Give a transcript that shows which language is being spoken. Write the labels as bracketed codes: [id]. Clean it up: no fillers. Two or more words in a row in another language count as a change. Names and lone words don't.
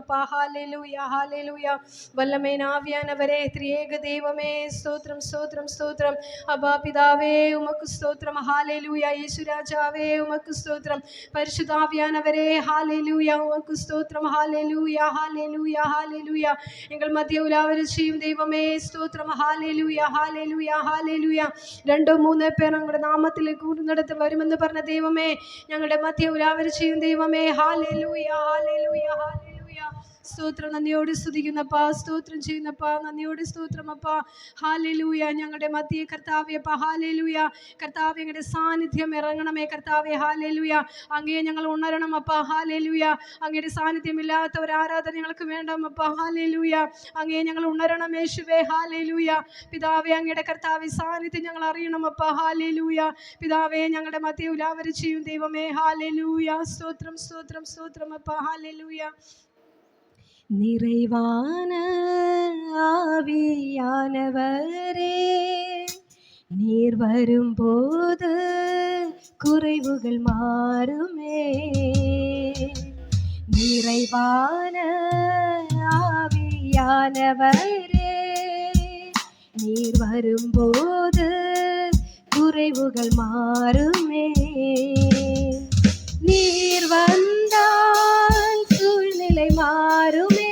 [ta] அப்பா ஹalleluya ஹalleluya வல்லமை ஆவியானவரே திரியேக தெய்வமே ஸ்தோத்திரம் ஸ்தோத்திரம் ஸ்தோத்திரம் அப்பா பிதாவே உமக்கு ஸ்தோத்திரம் ஹalleluya இயேசு ராஜாவே உமக்கு ஸ்தோத்திரம் பரிசுத்த ஆவியானவரே ஹalleluya உமக்கு ஸ்தோத்திரம் ஹalleluya ஹalleluya ஹalleluya எங்கள் மத்திய உலாவரும் செய்யும் தெய்வமே ஸ்தோத்திரம் ஹalleluya ஹalleluya ஹalleluya [ml] രണ്ടോ മൂന്നോ പേർ ഞങ്ങളുടെ നാമത്തിൽ കൂടുന്നിടത്ത് വരുമെന്ന് പറഞ്ഞ ദൈവമേ ഞങ്ങളുടെ മധ്യ ഉലാവരും ചെയ്യും ദൈവമേ ഹalleluya ഹalleluya ഹalleluya സ്തോത്രം നന്ദിയോട് സ്തുതിക്കുന്നപ്പാ സ്തോത്രം ചെയ്യുന്നപ്പാ നന്ദിയോട് സ്തോത്രമപ്പാ ഹല്ലേലൂയ ഞങ്ങളുടെ മധ്യേ കർത്താവേ അപ്പാ ഹല്ലേലൂയ കർത്താവേ ഞങ്ങളുടെ സാന്നിധ്യം ഇറങ്ങണമേ കർത്താവേ ഹല്ലേലൂയ അങ്ങയെ ഞങ്ങൾ ഉണരണം അപ്പാ ഹല്ലേലൂയ അങ്ങയുടെ സാന്നിധ്യമില്ലാത്ത ഒരു ആരാധന ഞങ്ങൾക്ക് വേണ്ടമപ്പാ ഹല്ലേലൂയ അങ്ങയെ ഞങ്ങൾ ഉണരണം യേശുവേ ഹല്ലേലൂയ പിതാവേ അങ്ങയുടെ കർത്താവേ സാന്നിധ്യം ഞങ്ങൾ അറിയണമപ്പാ ഹല്ലേലൂയ പിതാവേ ഞങ്ങളുടെ മധ്യേ ഉലാവരും ചെയ്യും ദൈവമേ ഹല്ലേലൂയ സ്തോത്രം സ്തോത്രം സ്തോത്രം അപ്പാ ഹല്ലേലൂയ [ta] நிறைவான ஆவியானவரே நீர் வரும்போது குறைவுகள் மாறுமே நிறைவான ஆவியானவரே நீர் வரும்போது குறைவுகள் மாறுமே நீர் வந்தால் சூழ்நிலை மாறுமே